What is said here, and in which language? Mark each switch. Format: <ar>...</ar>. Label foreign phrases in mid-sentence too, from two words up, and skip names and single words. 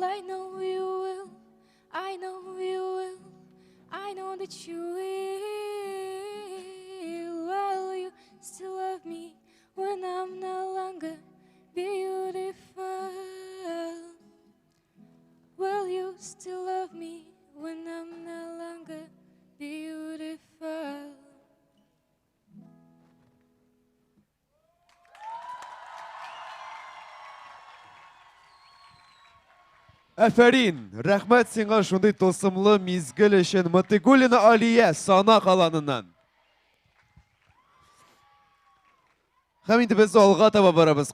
<en>I know you will, I know you will, I know that you will. Will you still love me when I'm no longer beautiful? Will you still love me when I'm no longer beautiful?</en> <tt>Әфәрин, рәхмәт сиңа шундый тылсымлы мизгел өчен. Матыгуллина Алия Сана каланыннан. Һәм инде без алга таба барабыз.</tt>